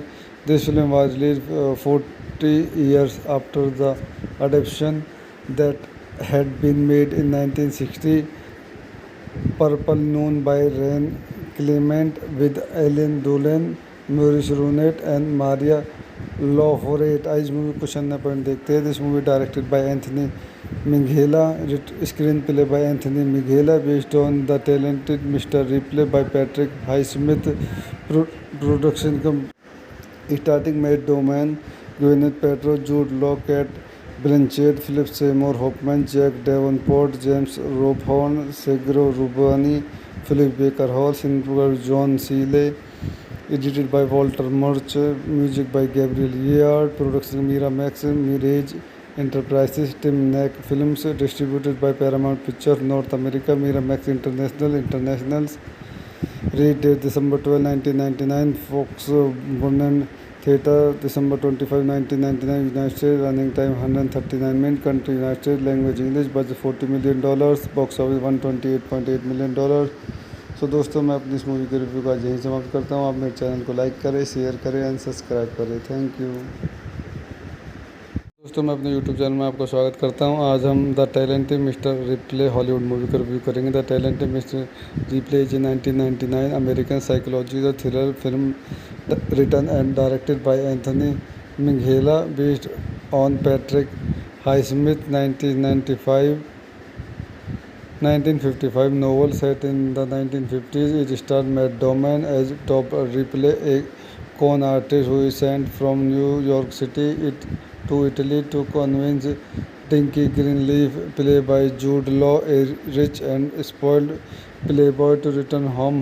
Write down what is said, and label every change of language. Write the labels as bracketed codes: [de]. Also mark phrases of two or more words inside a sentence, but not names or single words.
[en] This film was released 40 years after the adaptation that had been made in 1960. Purple Noon by Ren Clement with Ellen Dolan, Maurice Runet and Maria Laureate. आज movie question na point [hi] देखते हैं. [en] This movie directed by Anthony Minghella, screenplay by Anthony Minghella, based on The Talented Mr. Ripley by Patrick Highsmith. production starring Matt Damon, Gwyneth Paltrow, Jude Law, Cate Blanchett, Philip Seymour Hoffman, Jack Davenport, James Rebhorn, Sergio Rubini, Philip Baker Hall, cinematographer John Seale, edited by Walter Murch, music by Gabriel Yared, production Miramax, Mirage Enterprises, Timnick Films, distributed by Paramount Pictures North America, Miramax Internationals. Release date December 12, 1999, Fox Burnham Theatre, December 25, 1999, United States. Running time 139 minutes. Country United States. Language English. Budget $40 million. Box office $128.8 million. [hi] सो दोस्तों, मैं अपनी इस मूवी के रिव्यू का यहीं समाप्त करता हूँ. आप मेरे चैनल को लाइक करें, शेयर करें एंड सब्सक्राइब करें. [en] thank you. [hi] दोस्तों, मैं अपने यूट्यूब चैनल में आपका स्वागत करता हूं. आज हम द टैलेंटेड मिस्टर रिप्ले हॉलीवुड मूवी का रिव्यू करेंगे. [en] The Talented Mr. Ripley is 1999 American psychological thriller film written and directed by Anthony Minghella, based on Patrick Highsmith 1955 novel set in the 1950s. It stars Matt Damon as Top Ripley, a con artist who is sent from New York City to Italy to convince Dinky Greenleaf, played by Jude Law, a rich and spoiled playboy, to return home.